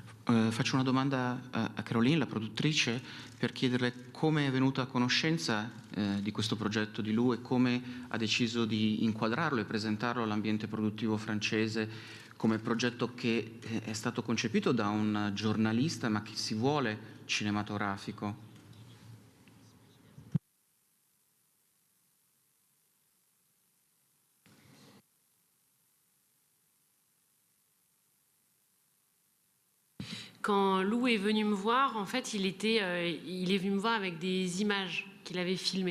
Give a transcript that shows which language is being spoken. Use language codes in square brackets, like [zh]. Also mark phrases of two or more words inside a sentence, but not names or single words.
[it] Faccio una domanda a Caroline, la produttrice, per chiederle come è venuta a conoscenza di questo progetto di Lou e come ha deciso di inquadrarlo e presentarlo all'ambiente produttivo francese come progetto che è stato concepito da un giornalista ma che si vuole cinematografico. [fr] Quand Lou est venu me voir, en fait, il est venu me voir avec des images qu'il avait filmées.